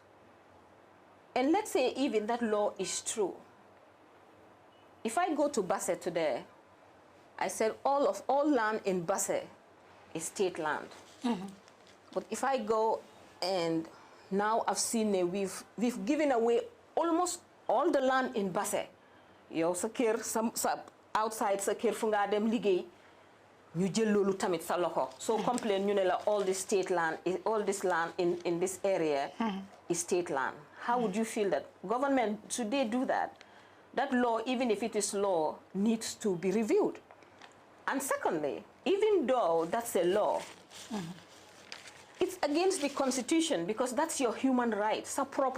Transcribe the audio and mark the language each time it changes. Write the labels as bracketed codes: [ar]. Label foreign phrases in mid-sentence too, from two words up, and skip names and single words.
[en] And let's say even that law is true. If I go to Basse today, I said all land in Basse is state land. But if I go and now I've seen we've given away almost all the land in Basse. [wo] Yow sa kër outside sa kër fu nga dem liggéey ñu jël loolu tamit sa loxo. [en] So complain [wo] ñu ne la [en] all this land in this area is state land. How would you feel that? Government, should they do that? That law, even if it is law, needs to be reviewed. And secondly, even though that's a law, it's against the Constitution because that's your human right.